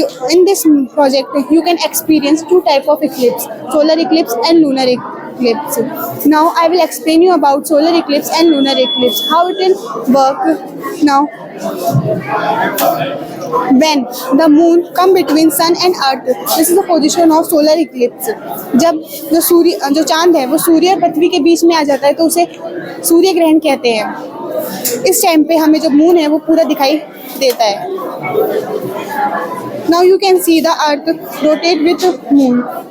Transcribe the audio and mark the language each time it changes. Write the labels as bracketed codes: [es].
[en] In this project, you can experience two types of eclipse: solar eclipse and lunar eclipse. Now I will explain you about solar eclipse and lunar eclipse, how it will work. Now, when the moon come between sun and earth, this is the position of solar eclipse. [hi] जब जो चांद है वो सूर्य और पृथ्वी के बीच में आ जाता है तो उसे सूर्य ग्रहण कहते हैं। इस टाइम पे हमें जो मून है वो पूरा दिखाई देता है। [en] Now you can see the earth rotate with the moon.